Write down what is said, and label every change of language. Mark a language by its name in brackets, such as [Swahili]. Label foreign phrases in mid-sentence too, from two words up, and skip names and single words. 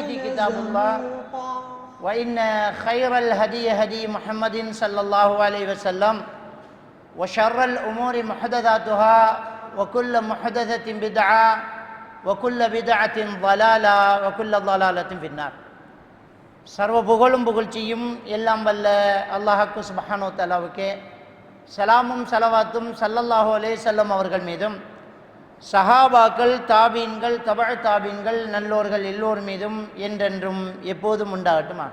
[Arabic] الحديث كتاب الله زهوقا وإن خير الهدي هدي محمد صلى الله عليه وسلم وشر الأمور محدثاتها وكل محدثة بدعة وكل بدعة ضلالة وكل ضلالة في النار. [Tamil] சர்வ புகழும் புகழ்ச்சியும் எல்லாம் வல்ல அல்லாஹ்வுக்கு சுப்ஹானஹு வ தஆலாவுக்கே, சலாமும் சலவாத்தும் [Arabic] صلى الله عليه وسلم [Tamil] அவர்கள் மீதும், சஹாபாக்கள், தாபீன்கள், தபஅ தாபீன்கள், நல்லோர்கள் எல்லோர் மீதும் என்றென்றும் எப்போதும் உண்டாகட்டுமாக.